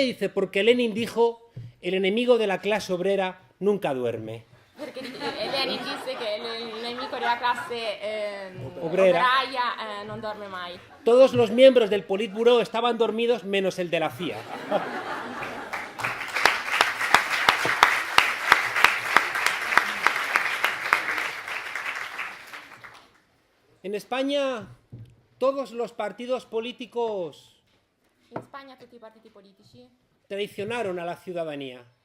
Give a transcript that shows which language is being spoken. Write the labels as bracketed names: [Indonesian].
[Spanish] Dice, porque Lenin dijo, el enemigo de la clase obrera nunca duerme. [Italian] Perché Lenin disse che il nemico della classe [Spanish] obrera [Italian] non dorme mai. [Spanish] Todos los miembros del Politburó estaban dormidos menos el de la CIA. En España, todos los partidos políticos [Italian] In Spagna tutti i partiti politici [Spanish] traicionaron a la ciudadanía.